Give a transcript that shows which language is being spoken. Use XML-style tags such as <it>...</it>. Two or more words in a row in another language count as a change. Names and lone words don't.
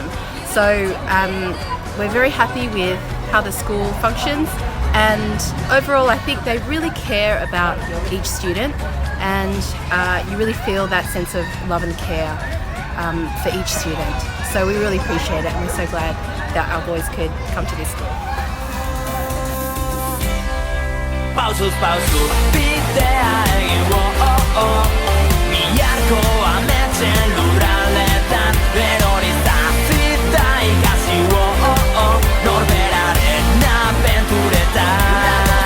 <en>So we're very happy with how the school functions, and overall I think they really care about each student, and you really feel that sense of love and care for each student. So we really appreciate it, and we're so glad that our boys could come to this school.</en> <eu>Pausu, pausu, bidean Biharko ametsen lurraldetan Erori zazita ikasi Norberaren abenturetan</eu>